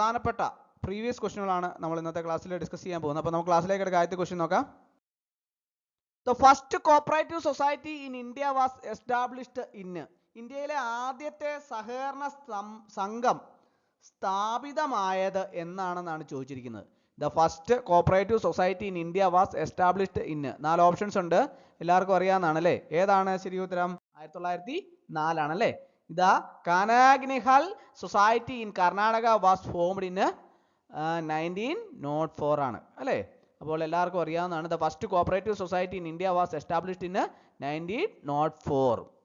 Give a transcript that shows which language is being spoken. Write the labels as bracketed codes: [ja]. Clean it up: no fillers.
[ml] പ്രധാനപ്പെട്ട പ്രീവിയസ് ക്വസ്റ്റ്യനുകളാണ് നമ്മൾ ഇന്നത്തെ ക്ലാസ്സിൽ ഡിസ്കസ് ചെയ്യാൻ പോകുന്നത്. അപ്പോൾ നമുക്ക് ക്ലാസ്സിലേക്ക് എടുക്കുക. ആദ്യത്തെ ക്വസ്റ്റ്യൻ നോക്കാം. [en] The first cooperative society in India was established in. [ml] ഇന്ത്യയിലെ ആദ്യത്തെ സഹകരണ സംഘം സ്ഥാപിതമായത് എന്നാണെന്നാണ് ചോദിച്ചിരിക്കുന്നത്. [en] The first cooperative society in India was established in. [ml] 4 options ഉണ്ട്, എല്ലാവർക്കും അറിയാവുന്നതാണ് അല്ലേ. ഏതാണ് ശരി ഉത്തരം? [en] 1904 [ml] ആണല്ലേ. ഇതാ [en] Kanaginahal society in Karnataka was formed in 1904 [ml] ആണ് അല്ലേ. അപ്പോൾ എല്ലാവർക്കും അറിയാവുന്നതാണ്. [en] The first cooperative society in India was established in 1904.